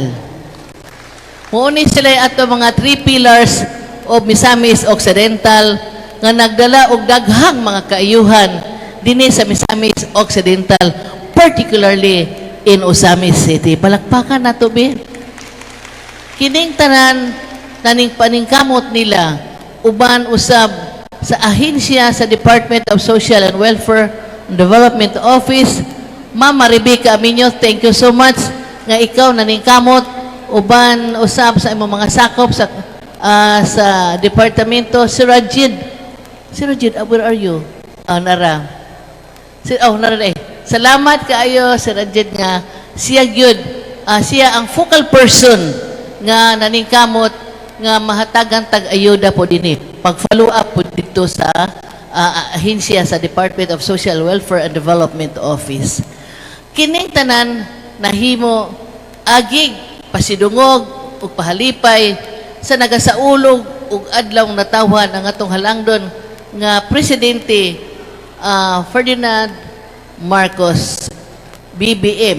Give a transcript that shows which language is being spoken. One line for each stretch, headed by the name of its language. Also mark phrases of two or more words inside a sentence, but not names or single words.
Cebuano: Muuni sila ato mga
English: three pillars of
Cebuano: Misamis Occidental nga nagdala og daghang mga kaayuhan dinhi sa Misamis Occidental,
English: particularly in
Cebuano: Osamis City. Palakpakan nato bi. Kining tanan naning paningkamot nila uban usab sa ahensya sa Department of Social and Welfare and Development Office. Ma'am Rebecca Aminyo,
English: thank you so much
Cebuano: nga ikaw naningkamot uban usab sa imong mga sakop sa departamento. Si Rajid,
English: where are you?
Cebuano: Nara. Nara eh. Salamat kaayo si Rajid nga siya gyud, siya ang
English: focal person
Cebuano: nga naningkamot nga mahatagan tag-ayuda po dinhi. Pag-follow up po dito sa ahensya sa Department of Social Welfare and Development Office. Kining tanan nahimo agig pasidungog ug pahalipay sa nagasaulog ug adlaw natawhan ang atong halangdon nga presidente Ferdinand Marcos BBM.